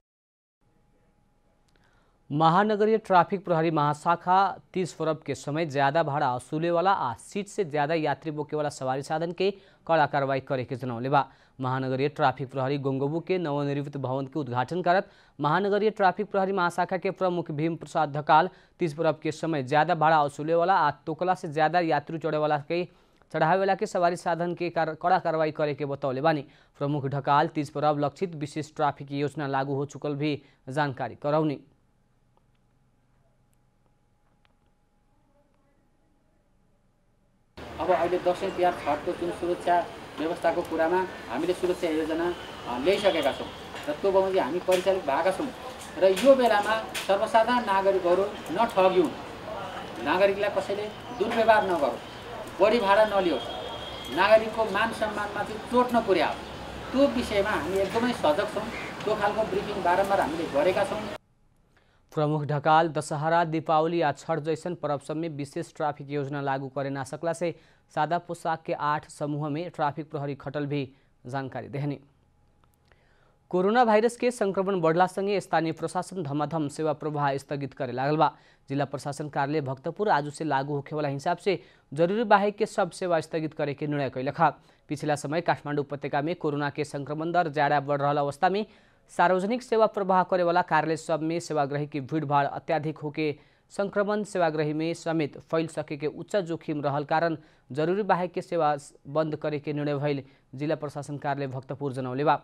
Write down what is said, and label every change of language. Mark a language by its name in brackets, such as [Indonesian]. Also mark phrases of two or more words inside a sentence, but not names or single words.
[Bhojpuri] महानगरीय ट्रैफिक प्रहरी महाशाखा 30 फरवरी के समय ज्यादा भाड़ा वसूले वाला आ सीट से ज्यादा यात्री बोके वाला सवारी साधन के कड़ा कार्रवाई करे के जनौले बा। महानगरीय ट्रैफिक प्रहरी गोंगबू के नवनिर्मित भवन के उद्घाटन करत महानगरीय ट्रैफिक प्रहरी महाशाखा के प्रमुख भीम प्रसाद ढकाल 30 फरवरी के समय ज्यादा भाड़ा वसूले वाला आ तोकला से ज्यादा यात्री चढ़े वाला के चढ़ावे वाला के सवारी साधन के कड़ा कार्रवाई करे के बतौले बानी। प्रमुख ढकाल 30 फरवरी लक्षित विशेष ट्रैफिक योजना लागू हो चुकल भी जानकारी करौनी। [Nepali] अब अहिले दसैँ तिहार छठको जुन सुरक्षा व्यवस्थाको कुरामा हामीले सुरक्षा योजना ल्याइसकेका छौँ र त्यो बमोजिम हामी परिचालित भएका छौँ र यो बेलामा सर्वसाधारण नागरिकहरू नठगिउन्, नागरिकलाई कसैले दुर्व्यवहार नगरोस्, बढी भाडा नलियोस्, नागरिकको मान सम्मानमा चाहिँ चोट नपुर्याओस्, त्यो विषयमा हामी एकदमै सजग छौँ। त्यो खालको ब्रिफिङ बारम्बार हामीले गरेका छौँ। [Bhojpuri] प्रमुख ढकाल दशहरा, दीपावली या छठ जैसन पर्व सब में विशेष ट्रैफिक योजना लागू करे ना सकला से सादा पोशाक के 8 समूह में ट्रैफिक प्रहरी खटल भी जानकारी देहनी। कोरोना वायरस के संक्रमण बढ़ला संगे स्थानीय प्रशासन धमाधम सेवा प्रवाह स्थगित करे लागल बा। जिला प्रशासन कार्यालय भक्तपुर आज से लागू होखे वाला हिसाब से जरूरी बाहेक के सब सेवा स्थगित करे के निर्णय कैलखा। पिछला समय काठमाडौँ उपत्यका में कोरोना के संक्रमण दर ज्यादा बढ़ रहा अवस्था में सार्वजनिक सेवा प्रवाह करे वाला कार्यालय सब में सेवाग्राही की भीड़ भाड़ अत्याधिक होके संक्रमण सेवाग्राही में समेत फैल सके के उच्च जोखिम रहल कारण जरूरी बाहेक के सेवा बंद करे के निर्णय भइल जिला प्रशासन कार्यालय भक्तपुर जनौले बा।